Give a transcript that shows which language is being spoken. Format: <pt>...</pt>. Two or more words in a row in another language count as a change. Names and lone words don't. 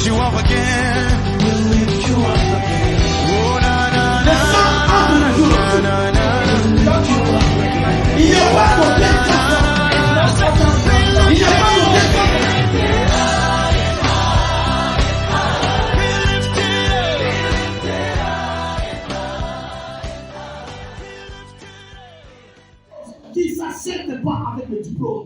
<en>up again. We'll lift you up again. Oh, na, na, na, na, na, na.</en> <fr>Il n'y a pas de tentation. Il n'y a pas de tentation. Qui ne s'achètent pas avec le diplôme.</fr>